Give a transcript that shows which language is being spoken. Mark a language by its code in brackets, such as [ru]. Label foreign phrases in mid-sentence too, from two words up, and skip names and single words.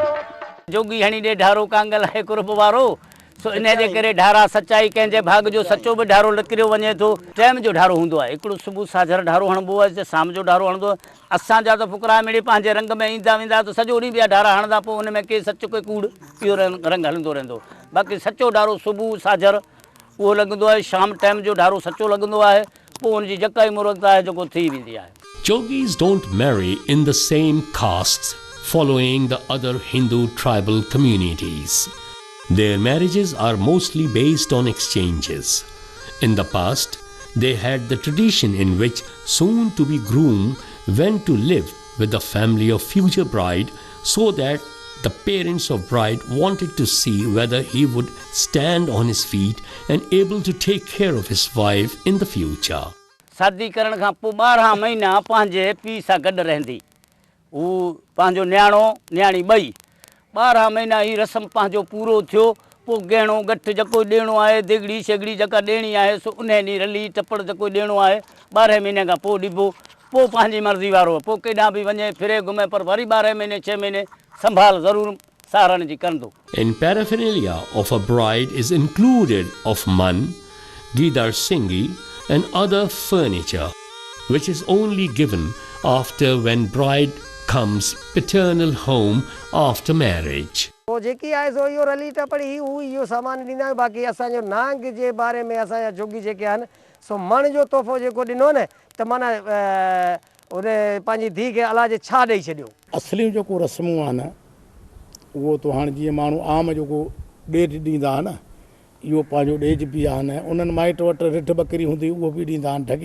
[sd] जोगी हणी ॾे ढारो कांगल आहे कुर्ब वारो सो इन जे करे ढारा सचाई कंहिंजे भाग जो सचो बि ढारो निकिरियो वञे थो टाइम जो ढारो हूंदो आहे हिकिड़ो सुबुह साझर ढारो हणिबो आहे शाम जो ढारो हणंदो आहे असांजा त फुकरा मिड़ी पंहिंजे रंग में ईंदा वेंदा त सॼो ॾींहुं ॿिया ढारा हणंदा पोइ हुन में के सच के कूड़ इहो रंग हलंदो रहंदो बाक़ी सचो ढारो सुबुह साझर उहो लॻंदो आहे शाम टाइम जो ढारो सचो लॻंदो आहे पोइ हुनजी जका ई मुहूर्त आहे जेको थी वेंदी आहे [en] Jogis don't marry in the same castes following the other Hindu tribal communities. Their marriages are mostly based on exchanges. In the past, they had the tradition in which soon-to-be groom went to live with the family of future bride so that the parents of bride wanted to see whether he would stand on his feet and able to take care of his wife in the future. [sd] शादी करण खां पोइ 12 महीना पंहिंजे पीउ सां गॾु रहंदी हू पंहिंजो न्याणो न्याणी ॿई 12 महीना ही रस्म पंहिंजो पूरो थियो पोइ गहणो गठु जेको ॾियणो आहे दिगड़ी शेगड़ी जेका ॾियणी आहे सो उन ॾींहुं रली टपड़ जेको ॾियणो आहे 12 महीने खां पोइ ॾिबो पोइ पंहिंजी मर्ज़ी वारो पोइ केॾां बि वञे फिरे घुमे पर वरी 12 महीने 6 महीने संभाल ज़रूरु सहारण जी कंदो [en] In paraphernalia of a bride is included of man, gidar singi and other furniture, which is only given after when bride comes paternal home after marriage. [sd] पोइ जेकी आहे सो इहो रली टपड़ी इहो सामान ॾींदा आहियूं बाक़ी असांजो नांग जे बारे में असांजा जोगी जेके आहिनि सो मण जो तोहफ़ो जेको ॾिनो न त माना उन पंहिंजी धीउ खे अलाह जे छा ॾेई छॾियो असली जेको रस्मूं आहे न उहो त हाणे जीअं माण्हू आम जेको ॾेढ ॾींदा आहे न इहो पंहिंजो ॾेज बि आहे न उन्हनि माइट वटि रिठ बकरी हूंदी उहो बि ॾींदा आहिनि ढगी